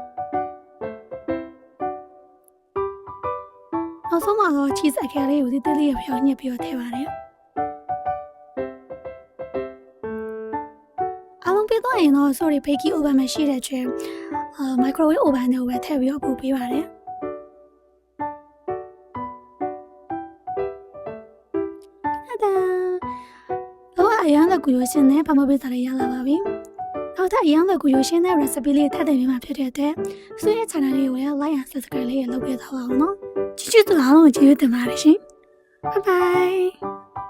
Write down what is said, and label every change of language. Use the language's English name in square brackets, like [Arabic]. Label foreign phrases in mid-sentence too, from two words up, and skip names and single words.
[Burmese] နောက်ဆုံးမှာတော့ cheese အခဲလေးကိုဒီသေးလေးဖြောင်းညှပ်ပြီးတော့ထည့်ပါတယ်အားလုံးပြီးသွားရင်တော့ [English] sorry baking oven [Burmese] မရှိတဲ့အတွက် [English] microwave oven [Burmese] နဲ့ပဲထည့်ပြီးတော့ပို့ပေးပါတယ် အရန်တဲ့ကူရိုရှင်နဲ့ပါမပေးစားလေးရလာပါပြီ။နောက်ထပ်အရန်တဲ့ကူရိုရှင်နဲ့ recipe လေးထပ်တင်ပေးမှာဖြစ်တဲ့အတွက်ဆွေးရဲ့ channel လေးကိုလည်း [English] like and subscribe [Burmese] လေးလုပ်ပေးထားပါအောင်နော်။ချစ်ချစ်တူအောင်ကျေးဇူးတင်ပါတယ်ရှင်။ [English] Bye bye